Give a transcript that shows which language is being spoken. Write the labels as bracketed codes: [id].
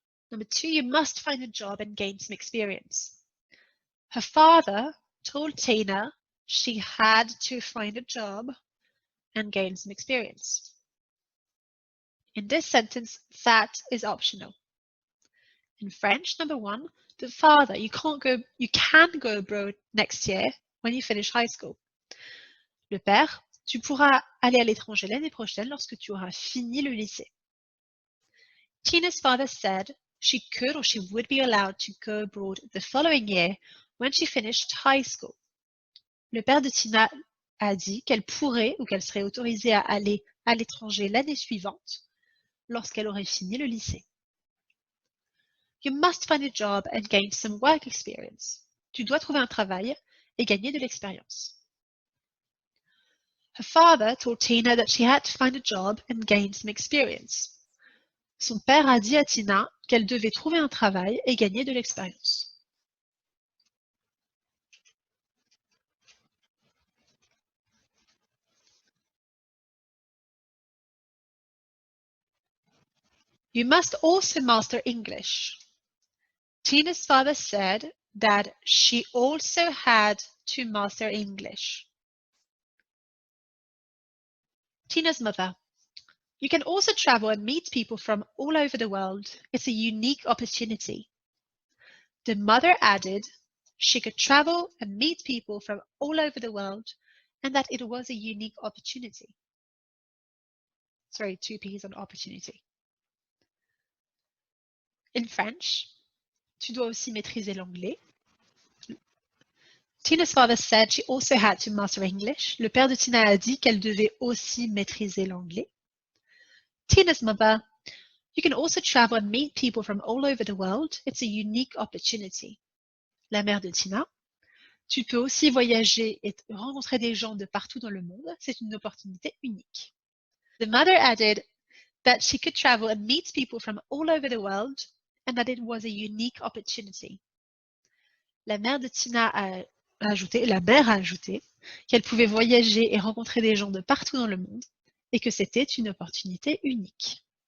[en] Number 2, you must find a job and gain some experience. Her father told Tina she had to find a job and gain some experience. In this sentence, that is optional. In French, number 1, the father, you can go abroad next year when you finish high school. [fr] Le père, tu pourras aller à l'étranger l'année prochaine lorsque tu auras fini le lycée. [en] Tina's father said she could or she would be allowed to go abroad the following year when she finished high school. [fr] Le père de Tina a dit qu'elle pourrait ou qu'elle serait autorisée à aller à l'étranger l'année suivante lorsqu'elle aurait fini le lycée. [en] You must find a job and gain some work experience. [fr] Tu dois trouver un travail et gagner de l'expérience. [en] Her father told Tina that she had to find a job and gain some experience. [fr] Son père a dit à Tina qu'elle devait trouver un travail et gagner de l'expérience. [en] You must also master English. Tina's father said that she also had to master English. Tina's mother. You can also travel and meet people from all over the world. It's a unique opportunity. The mother added she could travel and meet people from all over the world and that it was a unique opportunity. Sorry, 2 P's on opportunity. In French, [fr] tu dois aussi maîtriser l'anglais. [en] Tina's father said she also had to master English. [fr] Le père de Tina a dit qu'elle devait aussi maîtriser l'anglais. [en] Tina's mother, you can also travel and meet people from all over the world. It's a unique opportunity. [fr] La mère de Tina, tu peux aussi voyager et rencontrer des gens de partout dans le monde. C'est une opportunité unique. [en] The mother added that she could travel and meet people from all over the world and that it was a unique opportunity. [fr] La mère de Tina a ajouté qu'elle pouvait voyager et rencontrer des gens de partout dans le monde et que c'était une opportunité unique.